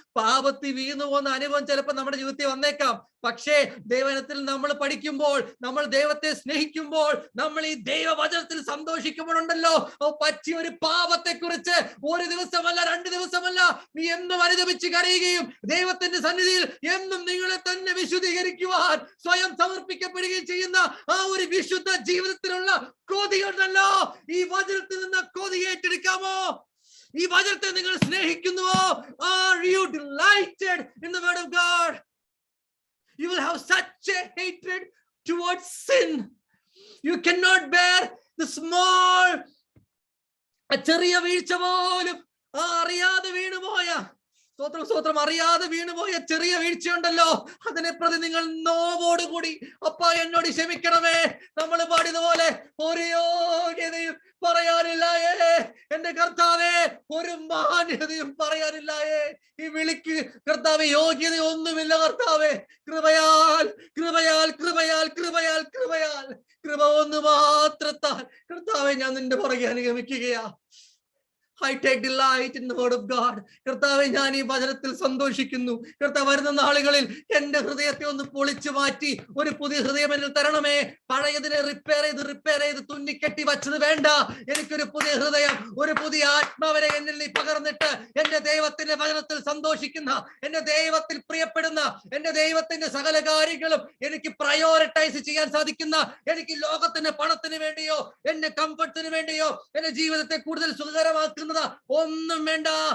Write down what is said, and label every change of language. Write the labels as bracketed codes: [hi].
[ml] പാപത്തിൽ വീണു പോകുന്ന അനുഭവം ചിലപ്പോൾ നമ്മുടെ ജീവിതത്തിൽ വന്നേക്കാം. പക്ഷേ ദൈവത്തിൽ നമ്മൾ പഠിക്കുമ്പോൾ, നമ്മൾ ദൈവത്തെ സ്നേഹിക്കുമ്പോൾ, നമ്മൾ ഈ ദൈവവചനത്തിൽ സന്തോഷിക്കുമ്പോഴുണ്ടല്ലോ, പറ്റിയ ഒരു പാപത്തെ കുറിച്ച് ഒരു ദിവസമല്ല 2 ദിവസമല്ല, നീ എന്നും അനുദപിച്ച് കരയുകയും ദൈവത്തിന്റെ സന്നിധിയിൽ എന്നും നിങ്ങളെ തന്നെ വിശുദ്ധീകരിക്കുവാൻ സ്വയം സമർപ്പിക്കപ്പെടുകയും ചെയ്യുന്ന ആ ഒരു വിശുദ്ധ ജീവിതത്തിലുള്ള കൊതിയുണ്ടല്ലോ. ഈ വചനത്തിൽ നിന്ന് കൊതി ഏറ്റെടുക്കാമോ? ഈ വചനത്തെ നിങ്ങൾ സ്നേഹിക്കുന്നുവോ? [en] Are you delighted in the word of God? You will have such a hatred towards sin. You cannot bear the small, [ml] ചെറിയ വീഴ്ച പോലും, അറിയാതെ വീണുപോയ, സ്വത്രം അറിയാതെ വീണുപോയ ചെറിയ വീഴ്ചയുണ്ടല്ലോ, അതിനെ പ്രതി നിങ്ങൾ നോവോടുകൂടി അപ്പാ എന്നോട് ക്ഷമിക്കണമേ. നമ്മൾ പാടിയതുപോലെ ഒരു യോഗ്യതയും പറയാനില്ലായേ എന്റെ കർത്താവേ, ഒരു മാന്യതയും പറയാനില്ലായേ. ഈ വിളിക്ക് കർത്താവേ യോഗ്യതയൊന്നുമില്ല കർത്താവേ. കൃപയാൽ കൃപയാൽ കൃപയാൽ കൃപയാൽ കൃപയാൽ കൃപ ഒന്ന് മാത്രത്താൽ കർത്താവേ ഞാൻ നിന്റെ പുറകെ അനുഗമിക്കുകയാ. [en] I take delight in the word of God. [ml] കർത്താവേ ഞാൻ ഈ വചനത്തിൽ സന്തോഷിക്കുന്നു. കർത്താവ് വരുന്ന നാളുകളിൽ എന്റെ ഹൃദയത്തെ ഒന്ന് പൊളിച്ചു മാറ്റി ഒരു പുതിയ ഹൃദയം എന്നിൽ തരണമേ. പഴയതിനെ റിപ്പയർ ചെയ്ത് തുന്നിക്കെട്ടി വച്ചത് വേണ്ട. എനിക്കൊരു പുതിയ ഹൃദയം, ഒരു പുതിയ ആത്മാവിനെ എന്നിൽ നീ പകർന്നിട്ട് എന്റെ ദൈവത്തിന്റെ വചനത്തിൽ സന്തോഷിക്കുന്ന, എന്റെ ദൈവത്തിൽ പ്രിയപ്പെടുന്ന, എന്റെ ദൈവത്തിന്റെ സകല കാര്യങ്ങളും എനിക്ക് പ്രയോറിറ്റൈസ് ചെയ്യാൻ സാധിക്കുന്ന, എനിക്ക് ലോകത്തിന്റെ പണത്തിന് വേണ്ടിയോ എന്റെ കംഫർട്ടിന് വേണ്ടിയോ എന്റെ ജീവിതത്തെ കൂടുതൽ സുഖകരമാക്കുന്ന ഒന്നും വേണ്ട.